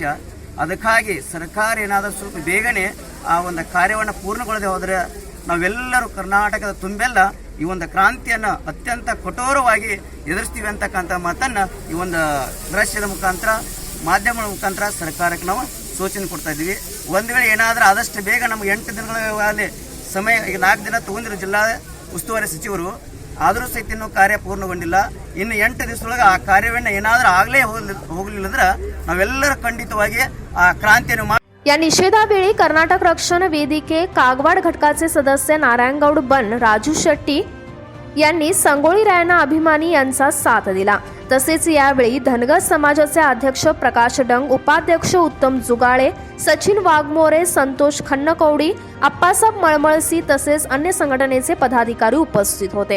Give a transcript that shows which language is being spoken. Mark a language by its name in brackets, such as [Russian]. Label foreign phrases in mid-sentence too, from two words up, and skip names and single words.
[Kannada] ಅದಕ್ಕಾಗಿ ಸರ್ಕಾರ ಏನಾದರೂ ಸ್ವಲ್ಪ ಬೇಗನೆ ಆ ಒಂದು ಕಾರ್ಯವನ್ನು ಪೂರ್ಣಗೊಳ್ಳದೆ ಹೋದರೆ ನಾವೆಲ್ಲರೂ ಕರ್ನಾಟಕದ ತುಂಬೆಲ್ಲ ಈ ಒಂದು ಕ್ರಾಂತಿಯನ್ನು ಅತ್ಯಂತ ಕಠೋರವಾಗಿ ಎದುರಿಸ್ತೀವಿ ಅಂತಕ್ಕಂಥ ಮಾತನ್ನು ಈ ಒಂದು ದೃಶ್ಯದ ಮುಖಾಂತರ ಮಾಧ್ಯಮಗಳ ಮುಖಾಂತರ ಸರ್ಕಾರಕ್ಕೆ ನಾವು ಸೂಚನೆ ಕೊಡ್ತಾ ಇದ್ದೀವಿ. ಒಂದು ವೇಳೆ ಏನಾದರೂ ಆದಷ್ಟು ಬೇಗ ನಮಗೆ 8 ದಿನಗಳ ಸಮಯ, ಈಗ 4 ದಿನ ತಗೊಂಡಿರೋ ಜಿಲ್ಲಾ ಉಸ್ತುವಾರಿ ಸಚಿವರು, ಆದರೂ ಸಹಿತ ಇನ್ನೂ ಕಾರ್ಯ ಪೂರ್ಣಗೊಂಡಿಲ್ಲ. ಇನ್ನು 8 ದಿವಸದೊಳಗೆ ಆ ಕಾರ್ಯವನ್ನು ಏನಾದರೂ ಆಗಲೇ ಹೋಗಲಿಲ್ಲ ಅಂದ್ರೆ ನಾವೆಲ್ಲರೂ ಖಂಡಿತವಾಗಿ ಆ ಕ್ರಾಂತಿಯನ್ನು [Marathi] या निषेधावेळी कर्नाटक रक्षण वेदिके कागवाड घटकाचे सदस्य नारायणगौड बन राजू शेट्टी यांनी संगोळी रायण्णा अभिमानी यांचा साथ दिला. तसेच यावेळी धनगर समाजाचे अध्यक्ष प्रकाश डंग, उपाध्यक्ष उत्तम जुगाळे, सचिन वाघमोरे, संतोष खन्नकवडी, अप्पासाहेब मळमळसी तसेच अन्य संघटनेचे पदाधिकारी उपस्थित होते.